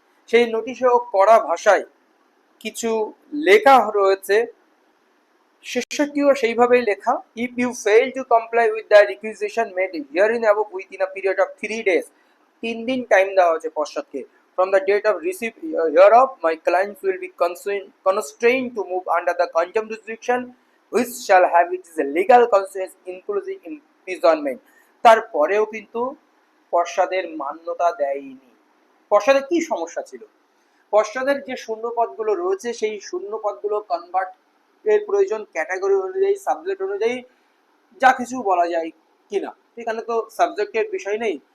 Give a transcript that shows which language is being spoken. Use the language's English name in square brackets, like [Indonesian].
[Bangla] সেই নোটিশেও কড়া ভাষায় কিছু লেখা রয়েছে, শেষটিও সেইভাবেই লেখা। [English] if you fail to comply with the requisition made herein above within a period of 3 days, [Bangla] 3 দিন টাইম দেওয়া হয়েছে পর্ষদকে। [English] From the date of receive hereof my clients will be constrained to move under the contempt jurisdiction which shall have its legal consequence inclusive imprisonment। [Bangla] তারপরেও কিন্তু পর্ষদের মান্যতা দেয়নি। পর্ষদের কি সমস্যা ছিল? পর্ষদের যে শূন্য পদগুলো রয়েছে সেই শূন্য পদগুলো কনভার্ট এর প্রয়োজন ক্যাটাগরি অনুযায়ী, সাবজেক্ট অনুযায়ী, যা কিছু বলা যায় কিনা, এখানে তো সাবজেক্টের বিষয় নেই।